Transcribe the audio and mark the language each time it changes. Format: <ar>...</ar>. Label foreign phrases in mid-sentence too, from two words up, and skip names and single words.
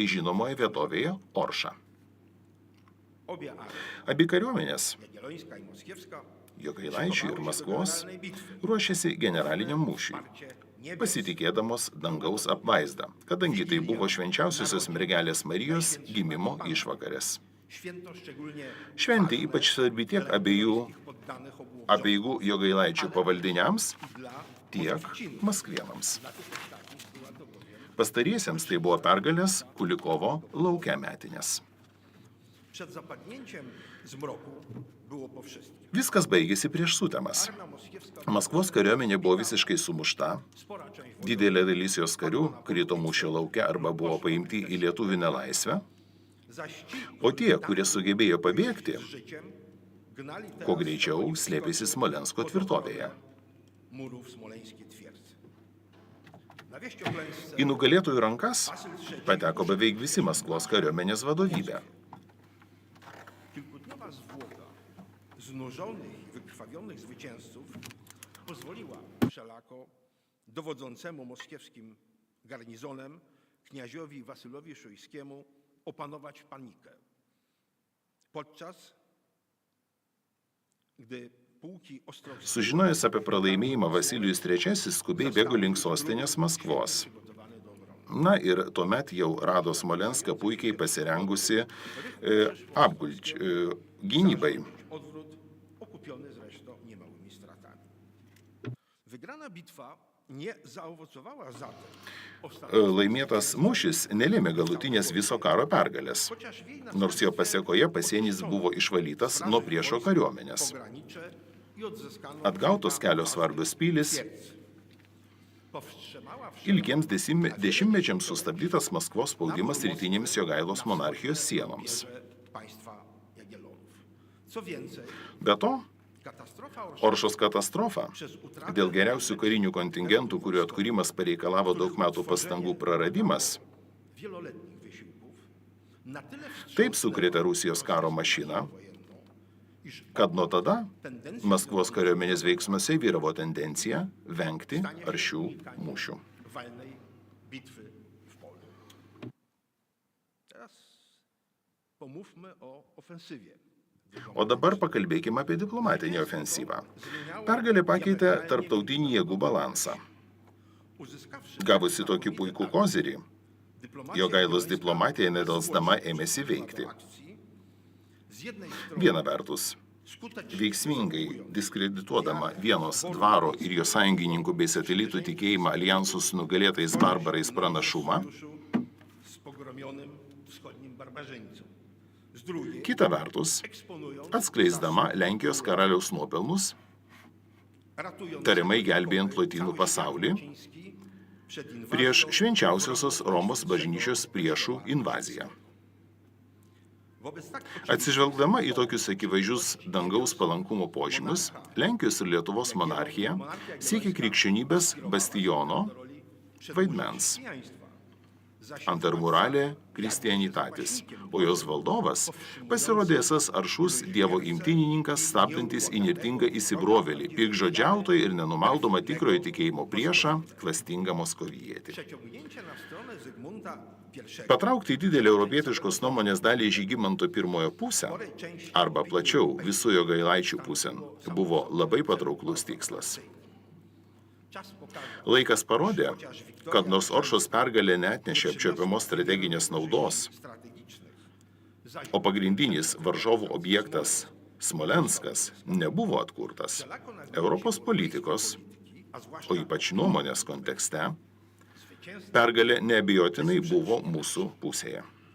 <lt>gerai žinomoje vietovėje Orša.</lt> <pl>Obie armie,</pl> <lt>Abi kariuomenės,</lt> <pl>Jagiellońska i Moskiewska,</pl> <lt>Jogailaičių ir Maskvos, ruošėsi generaliniam mūšiui, pasitikėdamos dangaus apvaizdą, kadangi tai buvo švenčiausiosios mergelės Marijos gimimo išvakarės.</lt> <pl>święto szczególnie</pl> <lt>Šventė ypač svarbi tiek abiejų</lt> <pl>poddanych obu</pl> <lt>apeigų Jogailaičių pavaldiniams,</lt> <pl>dla</pl> <lt>tiek Maskvėnams. Pastariesiems tai buvo pergalės Kulikovo lauke metinės.</lt> <pl>przed zapadnięciem zmroku było po wszystkim.</pl> <lt>Viskas baigėsi prieš sutemas.</lt> <pl>Armia moskiewska,</pl> <lt>Maskvos kariuomenė buvo visiškai sumušta,</lt> <pl>spora część</pl> <lt>didelė dalis jos karių krito mūšio lauke arba buvo paimti į lietuvinę laisvę,</lt> <pl>zaś ci,</pl> <lt>o tie, kurie sugebėjo pabėgti,</lt> <pl>z życiem gnali teraz</pl> <lt>kuo greičiau slėpėsi Smolensko tvirtovėje.</lt> <pl>murów smoleńskiej twierdzy. Na wieść o klęsce</pl> <lt>Į nugalėtojų rankas pateko beveik visi Maskvos kariuomenės vadovybė.</lt> <pl>kilkudniowa zwłoka znużonych i wykrwawionych zwycięzców pozwoliła wszelako dowodzącemu moskiewskim garnizonem kniaziowi Wasylowi Szujskiemu opanować panikę. Podczas gdy pułki ostrowskie</pl> <lt>Sužinojęs apie pralaimėjimą Vasilijus III skubiai bėgo link sostinės Maskvos.</lt> <pl>przygotowane do obrony.</pl> <lt>Na ir tuomet jau rado Smolenską puikiai pasirengusi gynybai.</lt> <pl>Odwrót okupiony zresztą niemałymi stratami. Wygrana bitwa nie zaowocowała zatem</pl> <lt>Laimėtas mūšis nelėmė galutinės viso karo pergalės,</lt> <pl>chociaż w jej</pl> <lt>nors jo pasiekoje pasienis buvo išvalytas nuo priešo kariuomenės.</lt> <pl>pogranicze i odzyskano</pl> <lt>Atgautos kelios svarbios pilis,</lt> <pl>powstrzymała</pl> <lt>ilgiems dešimtmečiams sustabdytas Maskvos spaudimas rytinėms Jogailos monarchijos sienoms.</lt> <pl>państwa Jagiellonów. Co więcej,</pl> <lt>Be to,</lt> <pl>katastrofa</pl> <lt>Oršos katastrofa dėl geriausių karinių kontingentų, kurių atkūrimas pareikalavo daug metų pastangų praradimas,</lt> <pl>wieloletnich wysiłków na tyle</pl> <lt>taip sukrėtė Rusijos karo mašiną, kad nuo tada Maskvos kariuomenės veiksmuose vyravo tendencija vengti aršių mūšių.</lt> <pl>walnej bitwy w polu. Teraz pomówmy o ofensywie.</pl> <lt>O dabar pakalbėkime apie diplomatinę ofensyvą. Pergalė pakeitė tarptautinį jėgų balansą.</lt> <pl>Uzyskawszy</pl> <lt>Gavusi tokį puikų kozirį, Jogailos diplomatija nedelsdama ėmėsi veikti.</lt> <pl>akcji z jednej strony</pl> <lt>Viena vertus, veiksmingai diskredituodama Vienos dvaro ir jo sąjungininkų bei satelitų tikėjimą alijansų su nugalėtais barbarais pranašumą,</lt> <pl>z pogromionym wschodnim barbarzyńcą. Z drugiej</pl> <lt>kita vertus,</lt> <pl>eksponując</pl> <lt>atskleisdama Lenkijos karaliaus nuopelnus,</lt> <pl>ratując</pl> <lt>tariamai gelbėjant lotynų pasaulį</lt> <pl>Ciński przed inwazją</pl> <lt>prieš švenčiausiosios Romos bažnyčios priešų invaziją.</lt> <pl>wobec tak</pl> <lt>Atsižvelgdama į tokius akivaizdžius dangaus palankumo požymius, Lenkijos ir Lietuvos monarchija siekė krikščionybės bastiono vaidmens</lt> <la>Antarmuralė Kristianitatis,</la> <lt>o jos valdovas pasirodė esas aršus dievo imtynininkas, stabdantis įnirtingą įsibrovėlį, piktžodžiautoją ir nenumaldomą tikrojo tikėjimo priešą, klastingą moskovijietį.</lt> <pl>przeciągnięcie na stronę Zygmunta I</pl> <lt>Patraukti didelį europietiškos nuomonės dalį Žygimanto I pusę, arba plačiau visų Jogailaičių pusėn, buvo labai patrauklus tikslas. Laikas parodė, kad nors Oršos pergalė neatnešė apčiuopiamos strateginės naudos, o pagrindinis varžovų objektas Smolenskas nebuvo atkurtas, Europos politikos, o ypač nuomonės kontekste, pergalė neabejotinai buvo mūsų pusėje.</lt>